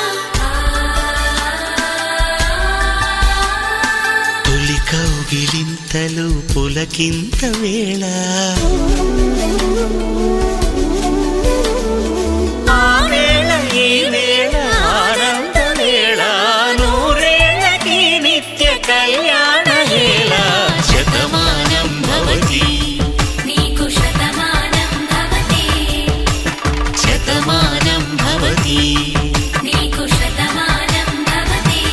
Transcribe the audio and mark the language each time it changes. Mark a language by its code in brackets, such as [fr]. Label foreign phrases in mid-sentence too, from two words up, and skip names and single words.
[te] తొలి కౌగిలింతలు పులకింత వేళ ఆ వేళ ఈ వేళ ఆనంద వేళ నూరేళ్ళకి నిత్య కళ్యాణ వేళ [sa] శతమానం భవతి नीको शतमानं भवति శతమానం భవతి नीको शतमानं भवति